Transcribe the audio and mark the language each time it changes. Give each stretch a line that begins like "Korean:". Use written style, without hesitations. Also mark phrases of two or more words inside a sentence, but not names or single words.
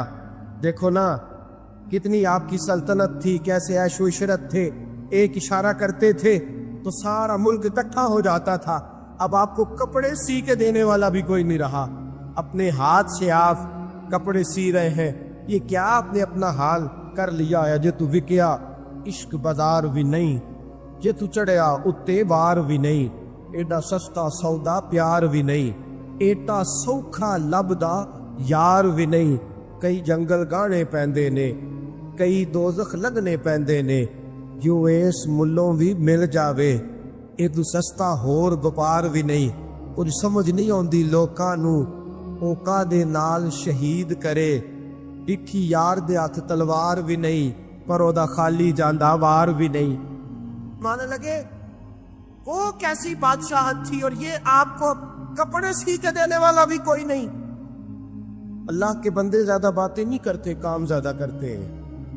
Urdu: دیکھو نا کتنی آپ کی سلطنت تھی، کیسے عیش و عشرت تھے، ایک اشارہ کرتے تھے تو سارا ملک اکٹھا ہو جاتا تھا. اب آپ کو کپڑے سی کے دینے والا بھی کوئی نہیں رہا، اپنے ہاتھ سے آپ کپڑے سی رہے ہیں. یہ کیا آپ نے اپنا حال کر لیا ہے؟
Punjabi: جے تو وکیا عشق بازار بھی نہیں، جے تو چڑھیا اتے بار بھی نہیں، ایڈا سستا سودا پیار بھی نہیں، ایٹا سوکھا لبدا یار بھی نہیں. کئی جنگل گانے پیندے نے، کئی دوزخ لگنے پیندے نے، جو اس ملوں بھی مل جاوے ایدو سستا ہور وپار بھی نہیں. کچھ سمجھ نہیں آندی لوکاں نو اوکا دے نال شہید کرے، ڈٹھی یار دے ہاتھ تلوار بھی نہیں، پر او دا خالی جاندہ وار بھی نہیں.
Urdu: مانے لگے وہ کیسی بادشاہت تھی اور یہ آپ کو کپڑے سی کے دینے والا بھی کوئی نہیں. اللہ کے بندے زیادہ باتیں نہیں کرتے، کام زیادہ کرتے ہیں.